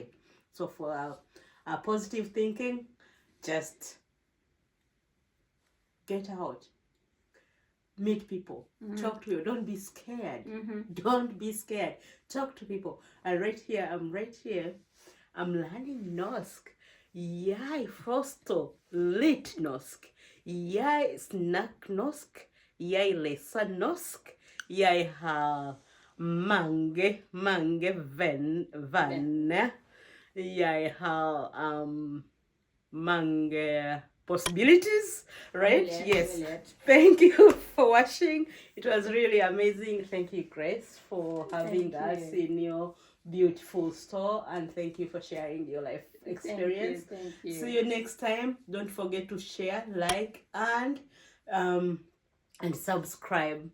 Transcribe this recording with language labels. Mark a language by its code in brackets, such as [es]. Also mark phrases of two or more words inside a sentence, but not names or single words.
[en] So for positive thinking, just get out, meet people, talk to you. Don't be scared. Don't be scared. Talk to people. And I'm right here. I'm learning Norsk. [no] Jeg forstår litt norsk. Jeg snakker norsk. Jeg leser norsk. Jeg har mange venner. Jeg har mange [en] possibilities, right? Yes. Thank you for watching. It was really amazing. Thank you, Grace, for having us in your beautiful store, and thank you for sharing your life experience. Thank you. See you next time. Don't forget to share, like, and subscribe.